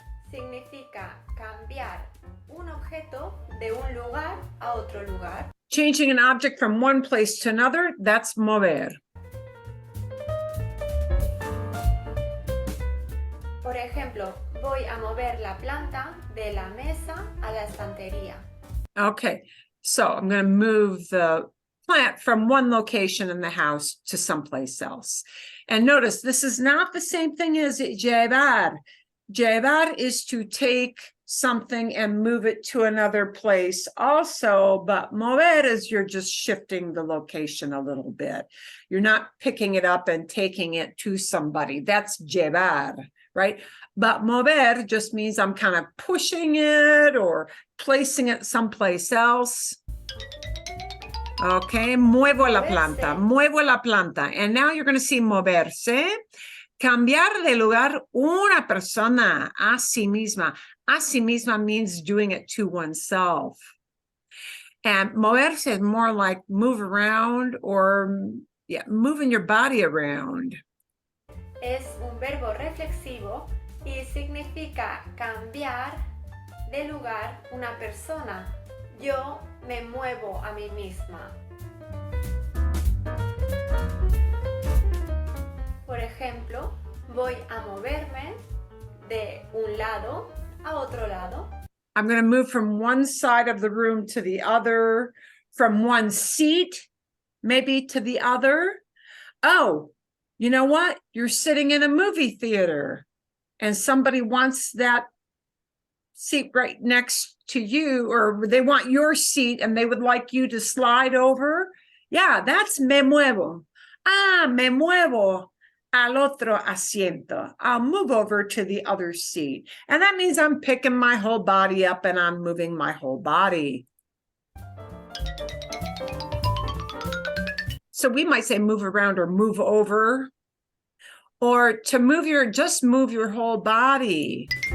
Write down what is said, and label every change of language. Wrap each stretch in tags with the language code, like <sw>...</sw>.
<es>Significa cambiar un objeto de un lugar a otro lugar.</es> <en>Changing an object from one place to another, that's mover.</en> <es>Por ejemplo, voy a mover la planta de la mesa a la estantería.</es> <en>Okay, so I'm going to move the plant from one location in the house to someplace else. And notice, this is not the same thing as llevar. Llevar is to take something and move it to another place also, but mover is you're just shifting the location a little bit. You're not picking it up and taking it to somebody. That's llevar, right? But mover just means I'm kind of pushing it or placing it someplace else. Okay, muevo la planta, muevo la planta. And now you're going to see moverse.</en> <es>Cambiar de lugar una persona a sí misma.</es> <en>A sí misma means doing it to oneself. And moverse is more like move around or moving your body around.</en> <es>Es un verbo reflexivo y significa cambiar de lugar una persona. Yo me muevo a mí misma. Por ejemplo, voy a moverme de un lado a otro lado.</es> <en>I'm going to move from one side of the room to the other, from one seat maybe to the other. Oh, you know what? You're sitting in a movie theater and somebody wants that seat right next to you, or they want your seat and they would like you to slide over. Yeah, that's me muevo.</en> <es>Ah, me muevo al otro asiento.</es> <en>I'll move over to the other seat. And that means I'm picking my whole body up and I'm moving my whole body. So we might say move around or move over, or to move just move your whole body.</en>